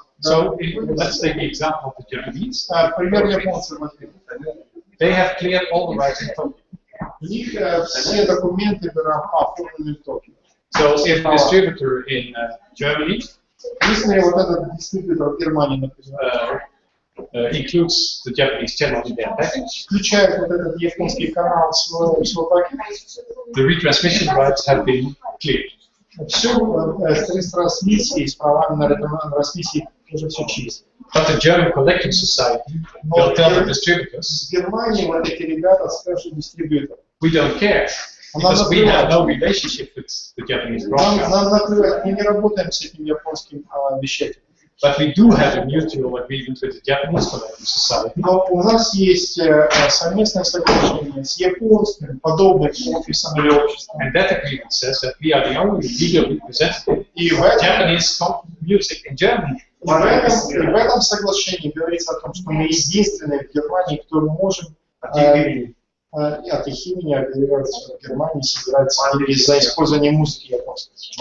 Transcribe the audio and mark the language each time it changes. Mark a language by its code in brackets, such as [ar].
[en] So let's take the example of the Japanese. [ru] Пример японцев. [en] They have cleared all the rights in Tokyo. [ru] У них все документы оформлены в Токио. [en] So if a distributor in Germany [ru] Если вот этот дистрибьютор в Германии, например, [en] includes the Japanese channel in their package, [ru] включает вот этот японский канал в свой пакет, [en] the retransmission rights have been cleared. [ru] все с трансмиссией, с правами на ретрансмиссии уже все чисто. [en] But the German Collecting Society will tell the distributors, [ru] В Германии вот эти ребята скажут дистрибьютору. [en] we don't care, because we have no relationship with the Japanese broadcaster. [ru] Нам наплевать, мы не работаем с этим японским вещателем. [en] But we do have a mutual agreement with the Japanese Collecting Society. [ru] Но у нас есть совместное соглашение с японским подобным офисом или обществом. [en] And that agreement says that we are the only legal representative [ru] И в [en] of Japanese music in Germany. [ru] этом соглашении говорится о том, что мы единственные в Германии, кто можем от их имени оперироваться в Германии, собирать деньги за использование музыки японской.